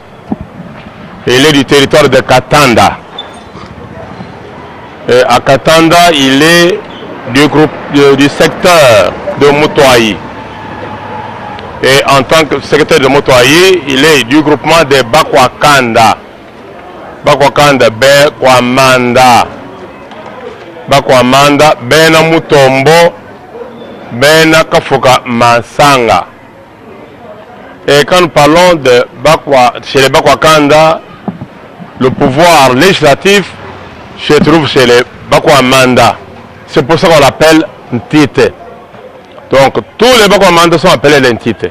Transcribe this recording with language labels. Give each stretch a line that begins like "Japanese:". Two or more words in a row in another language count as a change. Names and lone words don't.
French: Il est du territoire de Katanda. Et à Katanda, il est du secteur de Motoaï. Et en tant que secrétaire de Motoaï, il est du groupement de Bakwakanda. Bakwakanda, Bekwamanda. Bakwamanda, Bena Mutombo, Bena Kafuka Masanga. Et quand nous parlons de chez les Bakwakanda, le pouvoir législatif se trouve chez les Bakwamanda. C'est pour ça qu'on l'appelle Ntite. Donc tous les Bakwamanda sont appelés les Ntite.